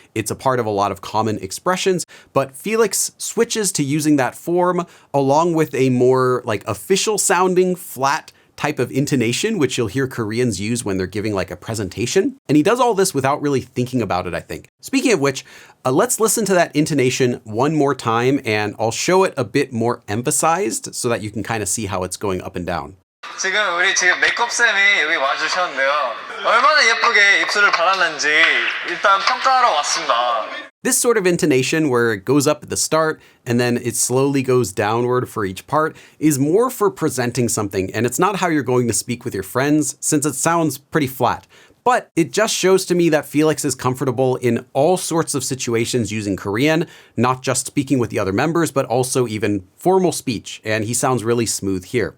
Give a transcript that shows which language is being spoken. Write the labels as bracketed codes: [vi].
[en] It's a part of a lot of common expressions, but Felix switches to using that form along with a more like official sounding flat type of intonation, which you'll hear Koreans use when they're giving like a presentation. And he does all this without really thinking about it, I think. Speaking of which, let's listen to that intonation one more time, and I'll show it a bit more emphasized so that you can kind of see how it's going up and down. [ko] 우리 메이크업쌤이 여기 와주셨는데요. 얼마나 예쁘게 입술을 발랐는지 일단 평가하러 왔습니다. [en] This sort of intonation where it goes up at the start and then it slowly goes downward for each part is more for presenting something, and it's not how you're going to speak with your friends since it sounds pretty flat. But it just shows to me that Felix is comfortable in all sorts of situations using Korean, not just speaking with the other members, but also even formal speech, and he sounds really smooth here.